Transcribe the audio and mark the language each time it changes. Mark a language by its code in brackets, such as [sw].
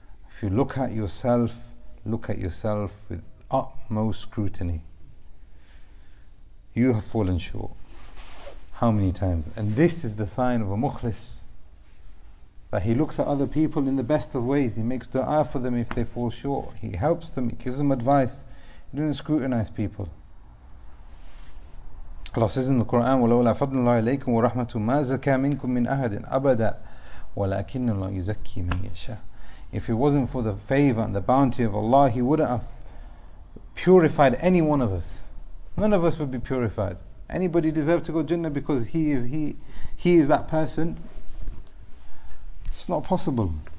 [en] If you look at yourself with utmost scrutiny. You have fallen short. How many times? And this is the sign of a mukhlis, that he looks at other people in the best of ways. He makes dua for them if they fall short. He helps them, he gives them advice. He doesn't scrutinize people. Allah says in the Quran, [ar] وَلَوْلَا فَضْلُ اللَّهِ عَلَيْكُمْ وَرَحْمَةُ مَا زَكَى مِنْكُم مِّنْ أَحَدٍ أَبَدًا وَلَكِنَّ اللَّهَ يُزَكِّي مَن يَشَاءُ. [en] If it wasn't for the favor and the bounty of Allah, He wouldn't have purified any one of us. None of us would be purified. Anybody deserve to go Jannah because he is that person? It's not possible.